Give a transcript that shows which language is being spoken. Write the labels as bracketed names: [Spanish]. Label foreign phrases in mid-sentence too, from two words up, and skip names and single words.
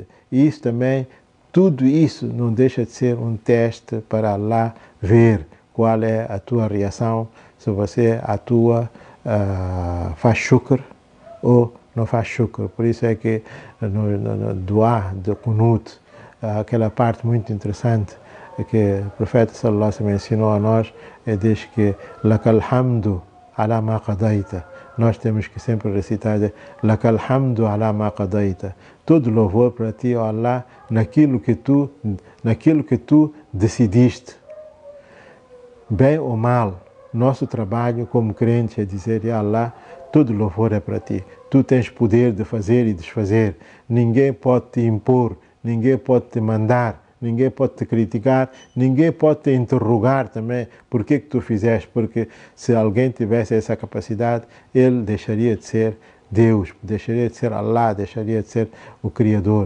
[Portuguese] E isso também, tudo isso não deixa de ser um teste para Allah ver qual é a tua reação, se você atua, faz shukr ou não faz shukr. Por isso é que no dua de Qunut, aquela parte muito interessante que o profeta [Arabic] صلى الله عليه وسلم [Portuguese] ensinou a nós, diz que [Arabic] لك الحمد على ما قضيت. [Portuguese] Nós temos que sempre recitar [Arabic] لك الحمد على ما قضيت. [Portuguese] Todo louvor para ti, ó Allah, naquilo que tu decidiste. Bem ou mal, nosso trabalho como crente é dizer, [Arabic] يا الله, [Portuguese] todo louvor é para ti. Tu tens poder de fazer e desfazer. Ninguém pode te impor, ninguém pode te mandar, ninguém pode te criticar, ninguém pode te interrogar também por que tu fizeste, porque se alguém tivesse essa capacidade, ele deixaria de ser Deus, deixaria de ser Allah, deixaria de ser o Criador.